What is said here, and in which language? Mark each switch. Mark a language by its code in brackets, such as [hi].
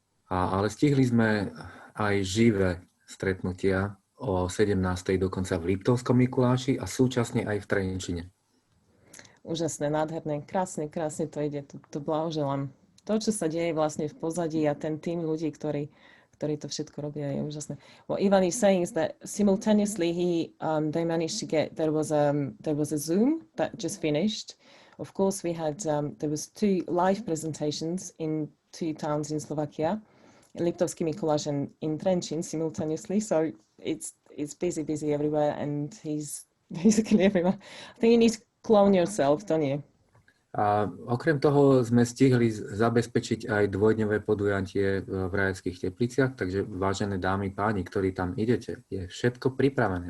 [sk] Ale stihli sme aj živé stretnutia o 17. dokonca v Liptovskom Mikuláši a súčasne aj v Trenčine. Úžasné, nádherné, krásne to ide, to blahoželám. To, čo sa deje vlastne v pozadí a ten tým ľudí, ktorí to všetko robia, je úžasné. [en] What Ivan is saying is that simultaneously they managed to get, there was a Zoom that just finished. Of course, we had, there was 2 live presentations in 2 towns in Slovakia, in Liptovský Mikuláš and in Trenčín simultaneously. So it's busy everywhere, and he's basically everywhere. I think you need to clone yourself, don't you? [sk] A okrem toho sme stihli zabezpečiť aj dvojdňové podujatie v Rajeckých Tepliciach, takže vážené dámy, páni, ktorí tam idete, je všetko pripravené.